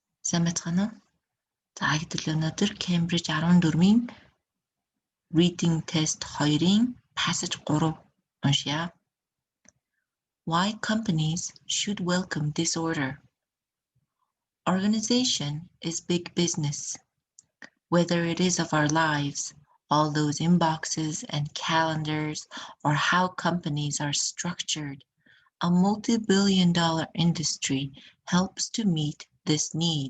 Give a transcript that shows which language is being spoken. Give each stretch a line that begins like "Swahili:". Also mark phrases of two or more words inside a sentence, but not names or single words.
Mongolian: Сайн байцгаана уу? За хэдэл өнөөдөр Cambridge 14-ийн
English: Reading Test
Mongolian: 2-ийн passage 3 уншъя.
English: Why companies should welcome disorder. Organization is big business. Whether it is of our lives, all those inboxes and calendars, or how companies are structured, a multi-billion-dollar industry helps to meet this need.